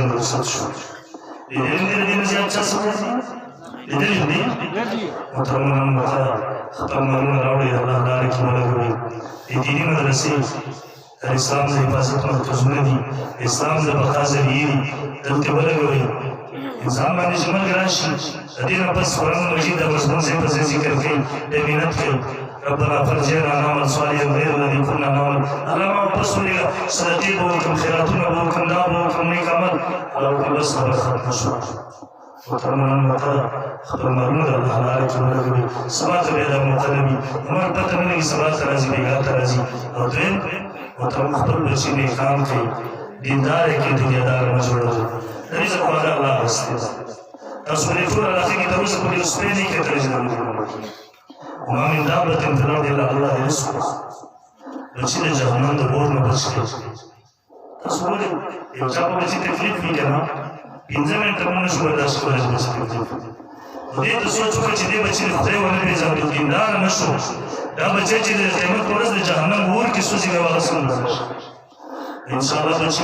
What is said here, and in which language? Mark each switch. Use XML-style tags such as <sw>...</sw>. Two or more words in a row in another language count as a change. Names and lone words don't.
<ps>نه رخصت شو لیدلی دې دې نه زیات چا څه وکړي لیدلی دې محترمانو مخه خپل مالونه راوړئ د الله لارې کې ولګوئ د دیني مدرسې د اسلام د حفاظت مرکزونه دي اسلام د بقا ذریعې دي دلته ولګوئ انسان باندې چې مرګ راشي د دې نه پس قرآن مجید د مضمون ځای په ځای ذکر کوي د مینت کوي</ps> <ar>ربنا فرجعنا نعمل صالحا غیر الذي كنا نعمل</ar> <ps>الله ما واپس ولېږه صدقې به وکړم خیراتونه به وکړم دا به وکړم نیک عمل الله وکړم بس خبره ختمه شوه محترمانو ورته خپل مالونه د الله لارې کې ولګوئ سبا ته بیا دا موقع نه وي عمر پته نه لګي سبا ته راځي بېګا ته راځي او دویم ورته خپل بچي نیکان کوي دیندار یې کړي دنیادار مه جوړوئ رزق والا الله واسطه تاسو دې ټول راځي کې تاسو په دې سپېڅلې کې ترې</ps> <ar>وما من دابة في الأرض إلا الله يرزقها</ar> <ps>بچی د جهنم د اور نه بچ کړي تاسو ولې یو چا په بچی تکلیف وي کنه 15 منټه مونږ شو برداشت کولای بچی تکلیف دې ته سوچ وکړه چې دې بچی خدای ونه پیژاندو دیندار نه شو دا بچی چې د قیامت پر ورځ د جهنم اور کې سوځي به واغ سم</ps> <ar>ان شاء الله</ar> <ps>بچی</ps>